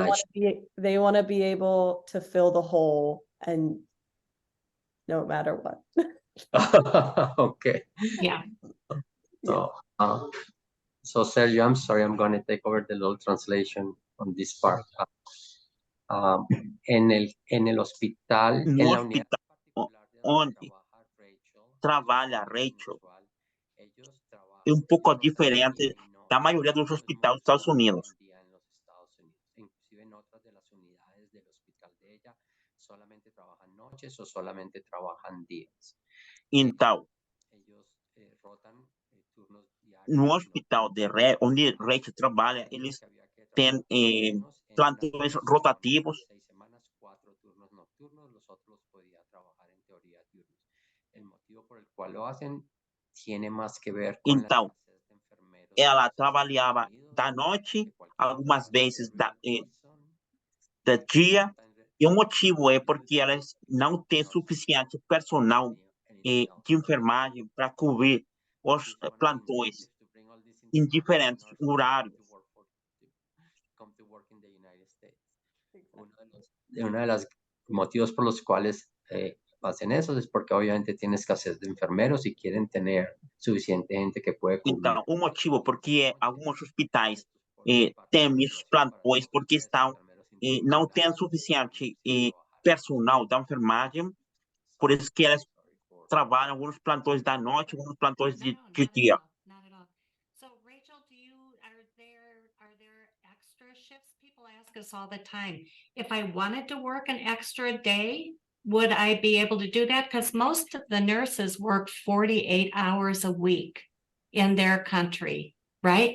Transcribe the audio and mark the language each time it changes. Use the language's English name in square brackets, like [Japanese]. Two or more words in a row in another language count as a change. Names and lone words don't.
[English] want shift? to they want to be able to fill the hole and no matter what. Okay. Yeah. So, so Sergio, I'm sorry, I'm going to take over the little translation on this part. [Spanish] En el hospital, en No la unidad hospital particular de [Portuguese] onde [Spanish] donde Rachel, [Portuguese] trabalha [Spanish] lo Rachel inusual, ellos [Portuguese] é [Spanish] trabajan [Portuguese] pouco [Spanish] los fines de [Portuguese] diferente [Spanish] día y no, [Portuguese] da maioria dos [Spanish] no es [Portuguese] hospitais dos [Spanish] mucho [Portuguese] Estados Unidos. [Spanish] un día en los Estados Unidos. Inclusive en otras de las unidades del hospital de ella, solamente trabajan noches o solamente trabajan días. [Portuguese] Então, [Spanish] Ellos rotan turnos diarios. [Portuguese] no hospital onde Rachel trabalha, eles têm plantões rotativos. [Spanish] 6 semanas, 4 turnos nocturnos, los otros podía trabajar en teoría diurnos. El motivo por el cual lo hacen tiene más que ver con la [Portuguese] Então, [Spanish] escasez de enfermeros en [Portuguese] ela [Spanish] los [Portuguese] trabalhava [Spanish] Estados Unidos, [Portuguese] da noite, [Spanish] que cualquier [Portuguese] algumas [Spanish] lugar [Portuguese] vezes [Spanish] de Wilson, [Portuguese] da dia, e o motivo é [Spanish] en [Portuguese] porque [Spanish] Utah, [Portuguese] elas não têm [Spanish] Estados Unidos, suficiente personal en [Portuguese] de enfermagem para cobrir os plantões em diferentes horários. [English] come to work in the United States. [Spanish] Uno de los motivos por los cuales hacen eso es porque obviamente tiene escasez de enfermeros y quieren tener suficiente gente que puede cubrir. [Portuguese] Então, o motivo porque alguns hospitais têm esses plantões porque não têm suficiente personal da enfermagem, por isso que elas trabalham alguns plantões da noite, alguns plantões de dia. [English] Not at all. So Rachel, are there extra shifts? People ask us all the time. If I wanted to work an extra day, would I be able to do that? Because most of the nurses work 48 hours a week in their country, right?